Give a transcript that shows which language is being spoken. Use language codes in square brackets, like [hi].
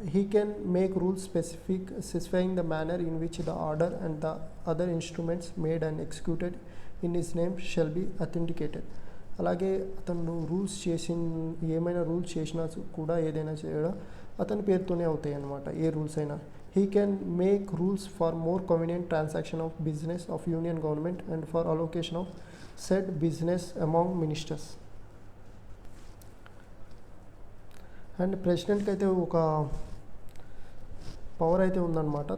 [en] He can make rules specifying the manner in which the order and the other instruments made and executed in his name shall be authenticated. [te] అలాగే అతను ఏమైనా rules చేసినా కూడా ఏదైనా చేయడం అతని పేరుతోనే అవుతాయి అన్నమాట, ఏ రూల్స్ అయినా. [en] He can make rules for more convenient transaction of business of union government and for allocation of said business among ministers. [te] And ప్రెసిడెంట్కి అయితే ఒక పవర్ అయితే ఉందన్నమాట.